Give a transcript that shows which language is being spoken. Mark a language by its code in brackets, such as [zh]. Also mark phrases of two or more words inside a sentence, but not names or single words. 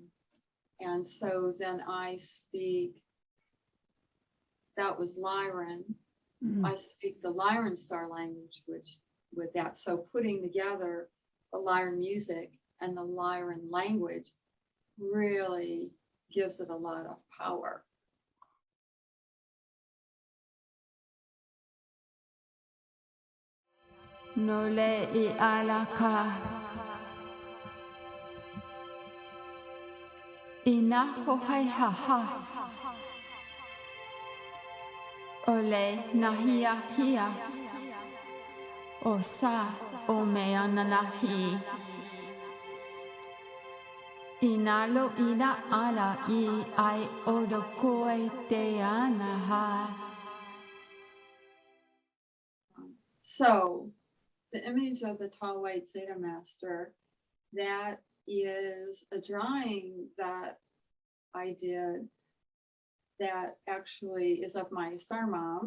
[en] And so then I speak, that was Lyran. I speak the Lyran star language, which with that. So putting together the Lyran music and the Lyran language really gives it a lot of power. Nole I alaka ina hohai haha ole nahia hia o sa o me ananahi inalo ina ala I odokoe te anaha. So the image of the tall white Zeta Master, that is a drawing that I did that actually is of my star mom.